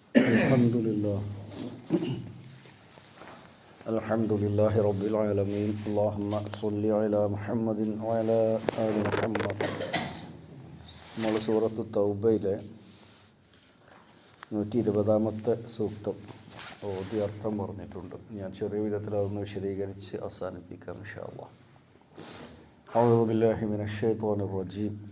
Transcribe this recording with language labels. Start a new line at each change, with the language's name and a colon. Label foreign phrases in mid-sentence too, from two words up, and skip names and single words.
Arabic: Alhamdulillah. الحمد لله رب العالمين. اللهم صل على محمد وعلى آل محمد.
Malayalam: നമ്മൾ സൂറത്തു തൗബയിലെ 120-ാമത്തെ സൂക്തം ഓതി അർത്ഥം പറഞ്ഞിട്ടുണ്ട്. ഞാൻ ചെറിയ വിധത്തിൽ അതൊന്ന് വിശദീകരിച്ച് അവസാനിപ്പിക്കാം
Arabic: إن شاء الله. أعوذ بالله من الشيطان الرجيم.